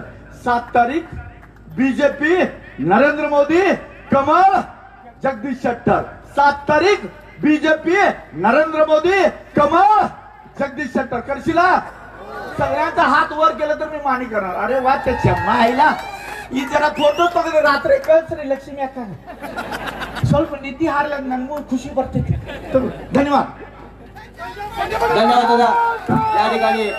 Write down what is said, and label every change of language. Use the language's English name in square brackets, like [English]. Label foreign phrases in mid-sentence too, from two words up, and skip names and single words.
[Marathi] 7 तारीख बीजेपी, नरेंद्र मोदी, कमळ, जगदीश शेट्टर. 7 तारीख बीजेपी, नरेंद्र मोदी, कमळ, जगदीश शेट्टर. करशीला? सगळ्यांचा हात वर केला तर मी मान्य करणार. अरे वा, त्याच्या मायला [Kannada] ಈ ಜನ ಫೋಟೋ ತೆಗೆದು ರಾತ್ರಿ ಕಳ್ಸ್ರಿ ಲಕ್ಷ್ಮಿ ಅಕ್ಕ. ಸ್ವಲ್ಪ ನಿದ್ದೆ ಹಾರ್ಲ, ನನಗೂ ಖುಷಿ ಬರ್ತೈತಿ. ಧನ್ಯವಾದ. [Marathi] धन्यवाद दादा. या ठिकाणी